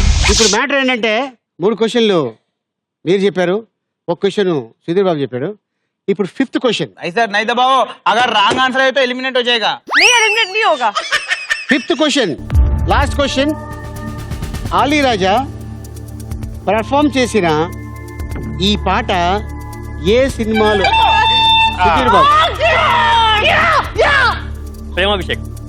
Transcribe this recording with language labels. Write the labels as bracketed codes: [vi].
[te] ఇప్పుడు మ్యాటర్ ఏంటంటే 3 క్వశ్చన్లు మీరు చెప్పారు, 1 క్వశ్చన్ సుధీర్ బాబు చెప్పాడు. ఇప్పుడు 5th क्वेश्चन. [hi] ऐसा नहीं दबाओ, अगर रॉन्ग आंसर है तो एलिमिनेट हो जाएगा. नहीं एलिमिनेट नहीं होगा. [te] 5th question, last question. Ali రాజా పర్ఫామ్ చేసిన ఈ పాట ఏ సినిమాలో? సుధీర్ బాబు. ప్రేమాభిషేక్.